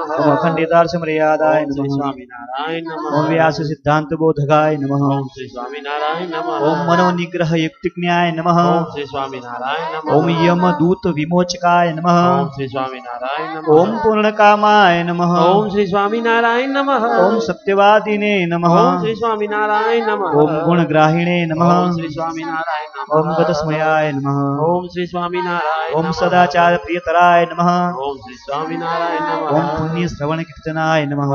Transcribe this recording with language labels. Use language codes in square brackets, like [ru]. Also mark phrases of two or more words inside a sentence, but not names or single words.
[sa] ઓમ અખંડિતાર્થમર્યાદાય ઓમ શ્રી નમઃ સ્વામિનારાયણ નમઃ ઓમ વ્યાસ સિદ્ધાંત બોધકાય નમઃ ઓમ શ્રી સ્વામિનારાયણ નમઃ ઓમ મનોનિગ્રહ યુક્તિજ્ઞાય નમઃ ઓમ શ્રી સ્વામિનારાયણ નમઃ ઓમ યમદૂત વિમોચકાય નમઃ ઓમ શ્રી સ્વામિનારાયણ નમઃ ઓમ પૂર્ણકામાય નમઃ ओम श्री स्वामीनारायण नमः ओम सत्यवादिने नमः ओम श्री स्वामीनारायण नमः ओम गुणग्राहिणे नमः ओम श्री स्वामीनारायण नमः ओम गतस्मयाय नमः ओम श्री स्वामीनारायण ओम नमः सदाचार प्रियतराय नमः ओम श्री स्वामीनारायण नमः ओम पुण्य श्रवण कीर्तनाय नमः